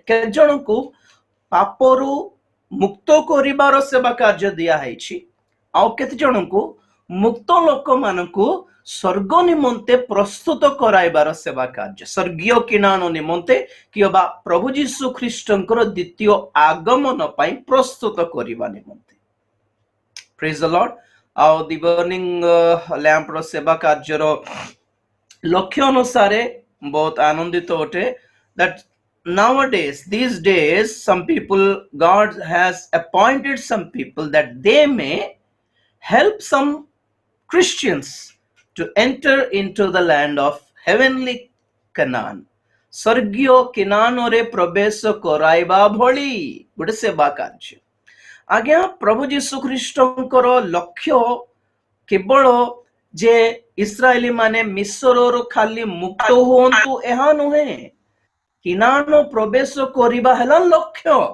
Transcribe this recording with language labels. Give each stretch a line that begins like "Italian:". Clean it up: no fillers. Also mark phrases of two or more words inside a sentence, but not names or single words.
Odia: କେତେ ଜଣଙ୍କୁ ପାପରୁ ମୁକ୍ତ କରିବାର ସେବା କାର୍ଯ୍ୟ ଦିଆ ହେଇଛି, ଆଉ କେତେ ଜଣଙ୍କୁ ମୁକ୍ତ ଲୋକମାନଙ୍କୁ ସ୍ୱର୍ଗ ନିମନ୍ତେ ପ୍ରସ୍ତୁତ କରାଇବାର ସେବା କାର୍ଯ୍ୟ, ସ୍ୱର୍ଗୀୟ କିନାନ ନିମନ୍ତେ କିମ୍ବା ପ୍ରଭୁ ଯୀଶୁ ଖ୍ରୀଷ୍ଟଙ୍କର ଦ୍ୱିତୀୟ ଆଗମନ ପାଇଁ ପ୍ରସ୍ତୁତ କରିବା ନିମନ୍ତେ।
English: Praise the Lord.
Odia: ଆଉ ଦି ବର୍ଣ୍ଣିଂ ଲ୍ୟାମ୍ପର ସେବା କାର୍ଯ୍ୟର ଲକ୍ଷ୍ୟ ଅନୁସାରେ ବହୁତ ଆନନ୍ଦିତ ଅଟେ।
English: that nowadays, these days, some people, God has appointed some people that they may help some Christians to enter into the land of heavenly Canaan।
Odia: ସ୍ୱର୍ଗୀୟ କିନାନରେ ପ୍ରବେଶ କରାଇବା ଭଳି ଗୋଟେ ସେବା କାର୍ଯ୍ୟ। ଆଜ୍ଞା ପ୍ରଭୁ ଯୀଶୁ ଖ୍ରୀଷ୍ଟଙ୍କର ଲକ୍ଷ୍ୟ କେବଳ ଯେ ଇସ୍ରାଏଲି ମାନେ ମିଶରରୁ ଖାଲି ମୁକ୍ତ ହୁଅନ୍ତୁ ଏହା ନୁହେଁ, କିନାନ ପ୍ରବେଶ କରିବା ହେଲା ଲକ୍ଷ୍ୟ।